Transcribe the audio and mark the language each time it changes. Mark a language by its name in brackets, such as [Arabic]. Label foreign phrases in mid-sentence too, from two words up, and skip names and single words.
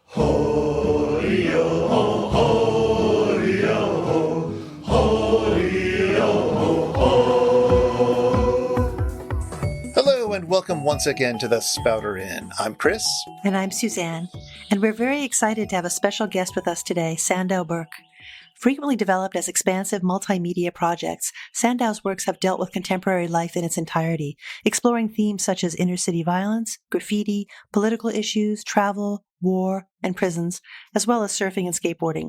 [English] Ho-ri-yo, ho, ho-ri-yo, ho, ho-ri-yo, ho, ho. Hello and welcome once again to the Spouter-Inn. I'm Chris. And I'm Suzanne. And we're very excited to have a special guest with us today, Sandow Birk. Frequently developed as expansive multimedia projects, Sandow's works have dealt with contemporary life in its entirety, exploring themes such as inner-city violence, graffiti, political issues, travel, war, and prisons, as well as surfing and skateboarding.